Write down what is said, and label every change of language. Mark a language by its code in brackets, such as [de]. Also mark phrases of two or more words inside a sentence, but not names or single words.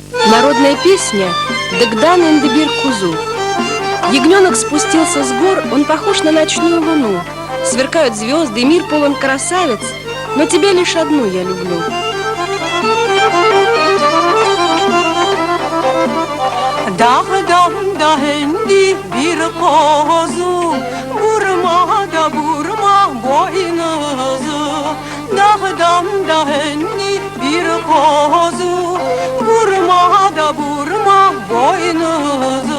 [ru] Народная песня «Дагдан эндебир кузу». Ягненок спустился с гор, он похож на ночную луну. Сверкают звезды, мир полон красавиц, но тебя лишь одну я люблю. [tr] Dağdan indi bir kuzu, vurma da vurma boynuzu. Dağdan indi bir kuzu, vurma da vurma boynuzu.